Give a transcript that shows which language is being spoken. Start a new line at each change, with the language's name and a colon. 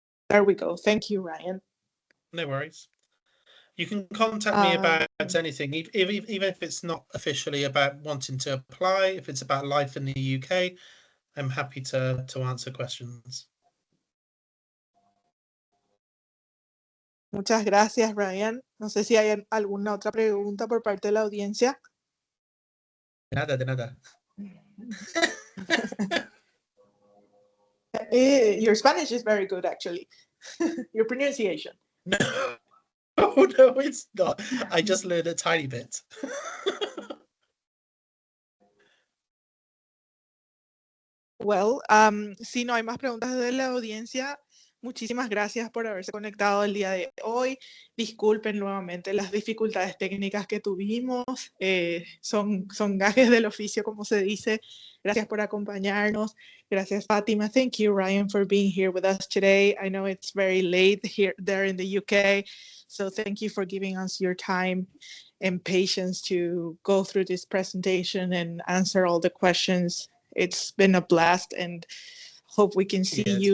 English: There we go. Thank you, Ryan. No worries. You can contact me about anything, even if it's not officially about wanting to apply. If it's about life in the UK, I'm happy to answer questions.
Spanish: Muchas gracias, Ryan. No sé si hay alguna otra pregunta por parte de la audiencia. De nada.
English: Your Spanish is very good, actually. Your pronunciation. No. Oh, no, it's not. I just learned a tiny bit. Well,
Spanish: si no hay más preguntas de la audiencia, muchísimas gracias por haberse conectado el día de hoy. Disculpen nuevamente las dificultades técnicas que tuvimos. Son gajes del oficio, como se dice. Gracias por acompañarnos. Gracias, Fátima.
English: Thank you, Ryan, for being here with us today. I know it's very late there in the UK. So thank you for giving us your time and patience to go through this presentation and answer all the questions. It's been a blast, and hope we can see you